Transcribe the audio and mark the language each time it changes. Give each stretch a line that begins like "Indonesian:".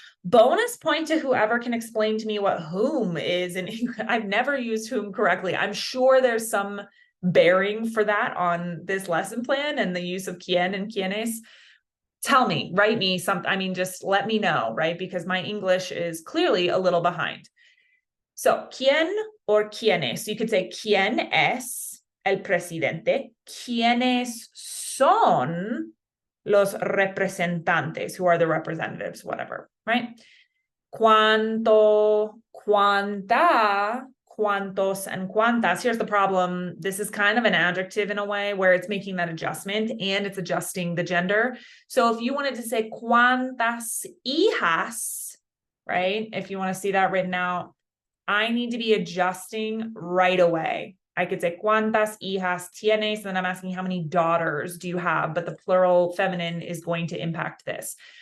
English: Bonus point to whoever can explain to me what whom is in English. I've never used whom correctly. I'm sure there's some bearing for that on this lesson plan and the use of quien and quienes. Tell me, write me something. I mean, just let me know, right? Because my English is clearly a little behind. So, ¿quién or quiénes?
Spanish: So you could say, ¿quién es el presidente? ¿Quiénes son los representantes,
English: who are the representatives, whatever, right?
Spanish: Cuánto, cuánta, cuántos, and cuántas.
English: Here's the problem. This is kind of an adjective in a way where it's making that adjustment and it's adjusting the gender. So if you wanted to say
Spanish: cuántas hijas,
English: right? If you want to see that written out, I need to be adjusting right away. I could say
Spanish: cuántas hijas tienes,
English: and then I'm asking how many daughters do you have, but the plural feminine is going to impact this.